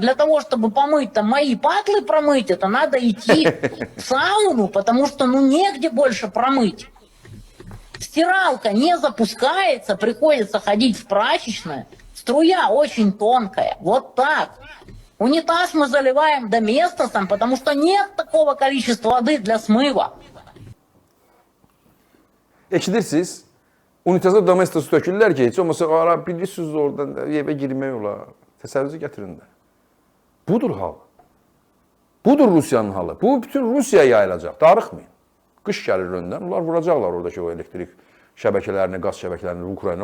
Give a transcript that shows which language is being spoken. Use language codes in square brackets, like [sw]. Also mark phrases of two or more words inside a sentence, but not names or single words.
[ru] Для того, чтобы помыть там мои патлы промыть, это надо идти в сауну, потому что ну негде больше промыть. Стиралка не запускается, приходится ходить в прачечную. Струя очень тонкая. Вот так. Унитаз мы заливаем доместосом, потому что нет такого количества воды для смыва. [az] Eşidirsiniz, unitaza domestos tökürlər ki, heç olmasa ara bilirsiniz oradan evə girmək olar. Təsəvvürünüzü gətirin də. Budur hal. Budur Rusiyanın halı. Bu bütün Rusiyaya yayılacaq. Darıxmayın. Qış gəlir öndən, onlar vuracaqlar oradakı o elektrik şəbəkələrini, qaz şəbəkələrini Ukrayna.